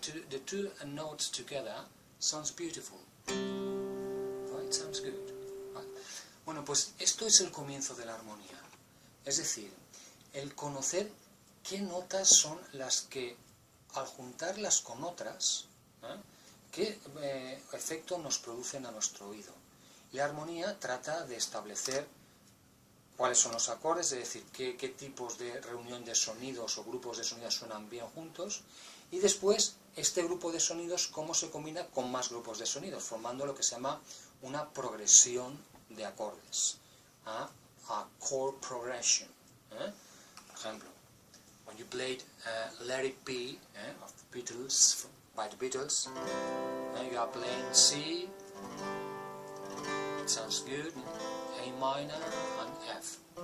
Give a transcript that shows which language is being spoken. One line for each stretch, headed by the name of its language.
English: The two notes together sounds beautiful. Right? Sounds good. Right.
Spanish: Bueno, pues esto es el comienzo de la armonía. Es decir, el conocer qué notas son las que, al juntarlas con otras, qué efecto nos producen a nuestro oído. Y la armonía trata de establecer cuáles son los acordes, es decir, qué tipos de reunión de sonidos o grupos de sonidos suenan bien juntos, y después este grupo de sonidos cómo se combina con más grupos de sonidos, formando lo que se llama una progresión de acordes.
English: A chord progression. Por ejemplo, when you played Let It Be of the Beatles, by the Beatles, Now you are playing C, it sounds good, A minor and F.